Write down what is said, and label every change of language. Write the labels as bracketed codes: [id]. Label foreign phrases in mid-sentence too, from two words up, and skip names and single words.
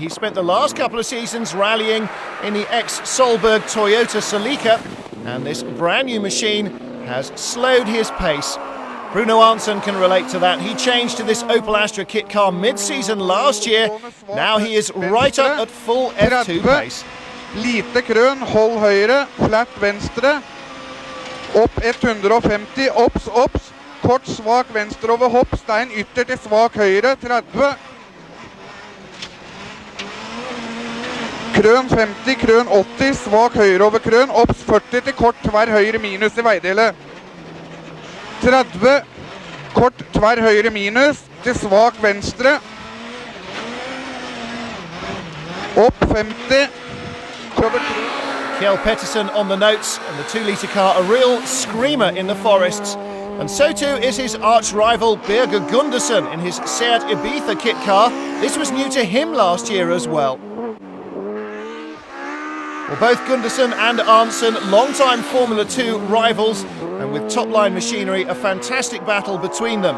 [en] He spent the last couple of seasons rallying in the ex-Solberg Toyota Celica, and this brand new machine has slowed his pace. Bruno Arntzen can relate to that. He changed to this Opel Astra kit car mid-season last year. Now he is right up at full F2 pace. [no] Lite krøn, hold høyre, flat venstre, opp 150, opps, kort, svak venstre over hopp, stein ytter til svak høyre, 30. Krøn 50, krøn 80, svak høyre over krøn, opps 40 til kort, tverr høyre minus i veidelet. 30, kort, tverr høyre minus, til svak venstre. Opp 50. [en] Kjell Pettersen on the notes, and the 2-litre car a real screamer in the forests. And so too is his arch-rival Birger Gundersen in his Seat Ibiza kit car. This was new to him last year as well. Well, both Gundersen and Arntzen, long-time Formula 2 rivals, and with top-line machinery, a fantastic battle between them.